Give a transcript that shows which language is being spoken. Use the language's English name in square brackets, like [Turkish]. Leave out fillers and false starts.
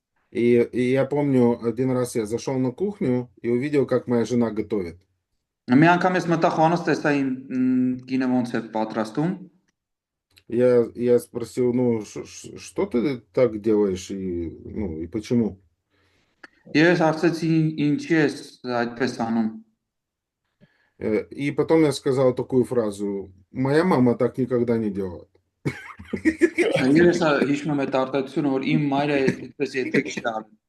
[Russian] И я помню, один раз я зашел на кухню и увидел, как моя жена готовит. [Armenian] Մի անգամ ես մտա խոհանոց տեսա իմ կինը ոնց է պատրաստում։ [Russian] Я спросил, что ты так делаешь и почему? [Armenian] Ես հարցեցի ինչի ես այդպես անում։ [Russian] И потом я сказал такую фразу: моя мама так никогда не делала. [Armenian] Ես հիշում եմ այդ արտահայտությունը, որ իմ մայրը այդպես երբեք չի արել։